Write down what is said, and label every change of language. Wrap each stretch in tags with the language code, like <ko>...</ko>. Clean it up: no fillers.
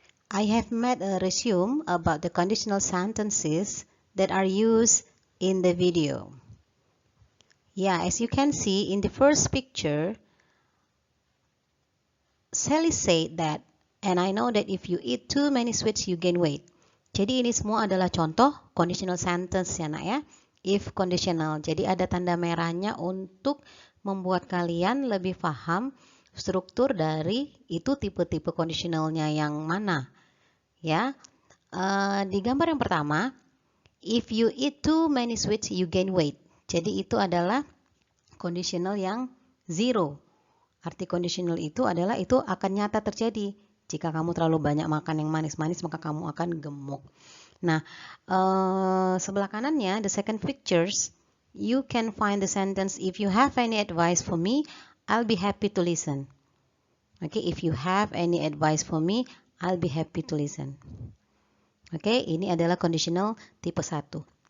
<en>I have made a resume about the conditional sentences that are used in the video. Yeah, as you can see in the first picture, Sally said that, and I know that if you eat too many sweets, you gain weight.</en> <id>Jadi ini semua adalah contoh conditional sentence ya nak ya.</id> <en>If conditional.</en> <id>Jadi ada tanda merahnya untuk membuat kalian lebih paham struktur dari itu tipe-tipe conditionalnya yang mana. Ya, di gambar yang pertama,</id> <en>if you eat too many sweets, you gain weight.</en> <id>Jadi itu adalah conditional yang zero. Arti conditional itu adalah itu akan nyata terjadi. Jika kamu terlalu banyak makan yang manis-manis, maka kamu akan gemuk. Nah, sebelah kanannya,</id> <en>the second pictures, you can find the sentence, if you have any advice for me, I'll be happy to listen. Okay, if you have any advice for me, I'll be happy to listen.</en> <id>Okay, ini adalah conditional tipe 1.</id>